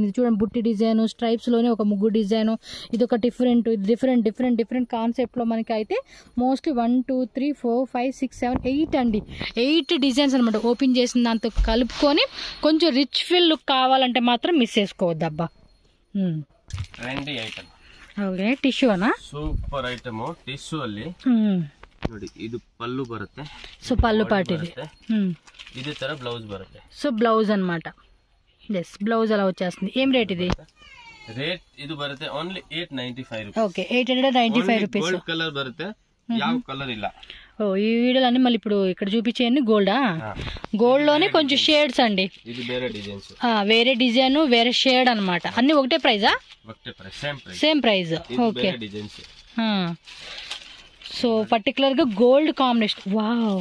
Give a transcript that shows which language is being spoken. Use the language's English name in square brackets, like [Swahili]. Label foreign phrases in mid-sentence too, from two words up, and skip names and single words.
[Telugu] ఇది చూడండి, బుట్టి డిజైన్, స్ట్రైప్స్ లోనే ఒక ముగ్గు డిజైన్. ఇది ఒక [English] different different concept [Telugu] లో మనకి అయితే మోస్ట్లీ 1 2 3 4 5 6 7 8 అండి, 8 డిజైన్స్ అనమాట. ఓపెన్ చేసిన దాంతో కలుపుకొని కొంచెం [English] rich feel look [Telugu] కావాలంటే మాత్రం మిస్ చేసుకోవద్దు అబ్బా. [English] trendy item. [Kannada] ಓಕೆ, ಟಿಶ್ಯೂ ಅನಾ? [English] super item. [Kannada] ಟಿಶ್ಯೂ ಅಲ್ಲಿ ನೋಡಿ, ಇದು ಪಲ್ಲು ಬರುತ್ತೆ. ಸೊ ಪಲ್ಲು ಪಾರ್ಟ್ ಇದೆ. ಇದೇ ತರ ಬ್ಲೌಸ್ ಬರುತ್ತೆ. [Telugu] సో బ్లౌజ్ అన్నమాట. ఎస్, బ్లౌజ్ అలా వచ్చేస్తుంది. ఏం రేట్ ఇది? [Kannada] ರೇಟ್ ಇದು ಬರುತ್ತೆ ಓನ್ಲಿ 895 ರೂಪೀಸ್. [Telugu] ఓకే, 895 రూపీస్. [English] gold colour [Kannada] ಬರುತ್ತೆ, ಯಾವ కలర్ ಇಲ್ಲ. [Telugu] ఓ, ఈ వీడియోలు అన్ని మళ్ళీ ఇప్పుడు ఇక్కడ చూపించేయండి. గోల్డా? గోల్డ్ లోనే కొంచెం షేడ్స్ అండి. ఇది వేరే డిజైన్స్, వేరే డిజైన్, వేరే షేడ్ అన్నమాట. అన్ని ఒకటే ప్రైజా? ఒకటే ప్రైస్, [English] same price. okay. [Telugu] డిజైన్స్. [English] so particular [Telugu] గా [English] gold combination. wow,